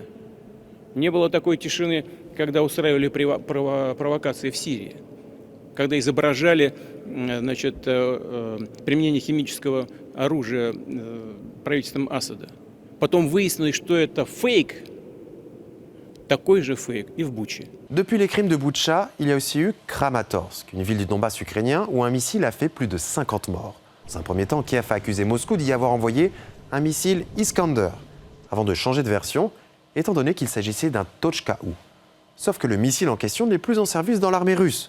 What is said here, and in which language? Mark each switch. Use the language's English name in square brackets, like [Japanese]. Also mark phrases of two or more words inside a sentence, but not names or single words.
[Russian] Не было такой тишины, когда устраивали провокации в Сирии, когда изображали применение химического оружия правительством Асада. Потом выяснилось, что это фейк, такой же фейк и в Буче. [French] Depuis les crimes de Boutcha, il y a aussi eu Kramatorsk, une ville du Donbass ukrainien où un missile a fait plus de 50 morts. Dans un premier temps, Kiev a accusé Moscou d'y avoir envoyé un missile Iskander, avant de changer de version, étant donné qu'il s'agissait d'un Tochka-U. Sauf que le missile en question n'est plus en service dans l'armée russe.